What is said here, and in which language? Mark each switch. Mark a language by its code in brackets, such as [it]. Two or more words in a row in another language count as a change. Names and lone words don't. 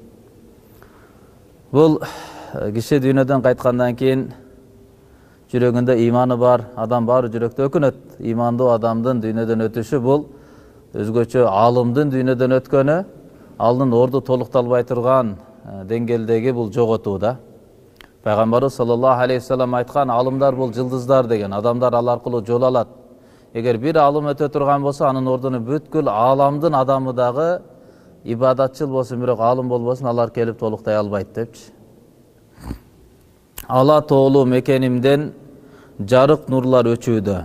[ky] Бул киши дүйнөдөн кайткандан кийин жүрөгүндө ыйманы бар адам баары жүрөктө өкүнөт. Ыймандуу адамдын дүйнөдөн өтүшү бул өзгөчө алымдын дүйнөдөн өткөнү, алдын орду толукталбай турган деңгээлдеги бул жоготуу да. Пайгамбарыбыз [ar] صلى الله عليه وسلم [ky] айткан: "Алымдар бул жылдыздар" деген. Адамдар ал аркылуу жол алат. Эгер бир алым өтө турган болсо, анын ордуна бүткүл ааламдын адамы дагы ибадатчыл болсун, бирок алым болбосун, алар келип толуктай албайт депчи. Ала тоолуу мекенимден жарык нурлар өчүүдө.